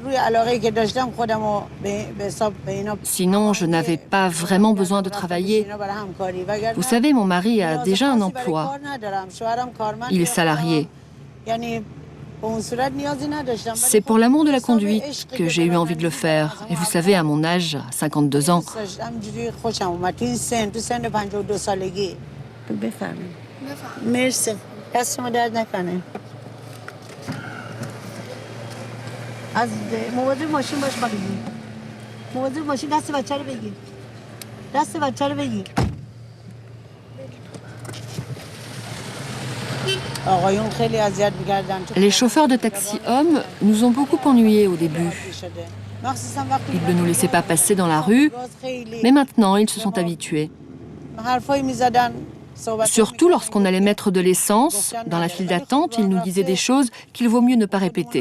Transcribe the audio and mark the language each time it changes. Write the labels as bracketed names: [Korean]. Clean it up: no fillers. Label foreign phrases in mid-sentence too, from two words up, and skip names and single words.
[French] Sinon, je n'avais pas vraiment besoin de travailler. Vous savez, mon mari a déjà un emploi. Il est salarié. C'est pour l'amour de la conduite que j'ai eu envie de le faire. Et vous savez, à mon âge, à 52 ans, [Persian] مرسی دست شما درد نکنه از مواظب ماشین باش بگیر مواظب ماشین دست بچه رو بگیر دست بچه رو بگیر آقایون خیلی اذیت می‌کردن. [French] Les chauffeurs de taxi hommes nous ont beaucoup ennuyés au début. Ils ne nous laissaient pas passer dans la rue, mais maintenant ils se sont habitués. Surtout lorsqu'on allait mettre de l'essence, dans la file d'attente, ils nous disaient des choses qu'il vaut mieux ne pas répéter.